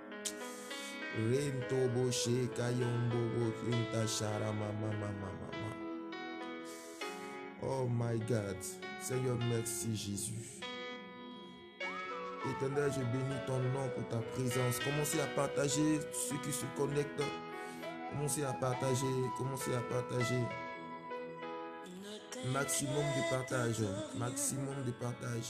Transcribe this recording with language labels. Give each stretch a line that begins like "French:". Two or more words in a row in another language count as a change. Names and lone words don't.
English: Rento boshe kayombo bokunta shara mama mama mama. Oh my God,
French: Seigneur, merci Jésus. Éternel, je bénis ton nom pour ta présence. Commencez à partager ceux qui se connectent. Commencez à partager, commencez à partager. Maximum de partage, maximum de partage.